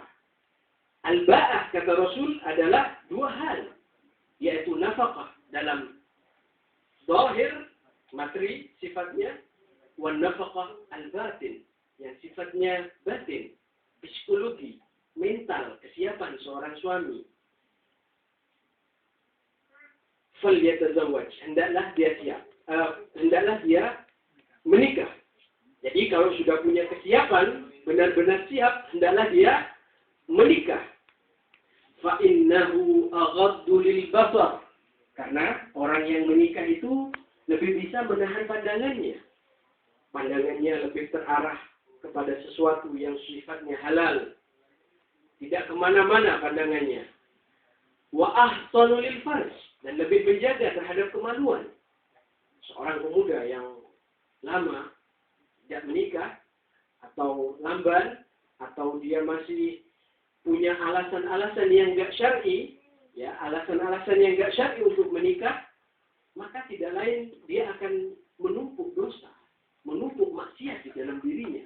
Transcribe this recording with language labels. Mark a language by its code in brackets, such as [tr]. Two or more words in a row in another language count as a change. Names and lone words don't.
[id] Al-ba'ah, kata Rasul, adalah dua hal, yaitu nafkah dalam zahir, materi sifatnya, [ar] wan nafkah al-batin, [id] yang sifatnya batin, psikologi, mental, kesiapan seorang suami. Falyatazawwaj, hendaklah dia siap, hendaklah dia menikah. Jadi kalau sudah punya kesiapan, benar-benar siap, hendaklah dia menikah. [ar] Fa innahu aghaddu lil basar. [id] Karena orang yang menikah itu lebih bisa menahan pandangannya. Pandangannya lebih terarah kepada sesuatu yang sifatnya halal. Tidak kemana-mana pandangannya. [ar] Wa ahsanu lil farj, [id] dan lebih menjaga terhadap kemaluan. Seorang pemuda yang lama tidak menikah, atau lamban, atau dia masih punya alasan-alasan yang enggak syar'i, ya, alasan-alasan yang enggak syar'i untuk menikah, maka tidak lain dia akan menumpuk dosa, menumpuk maksiat di dalam dirinya.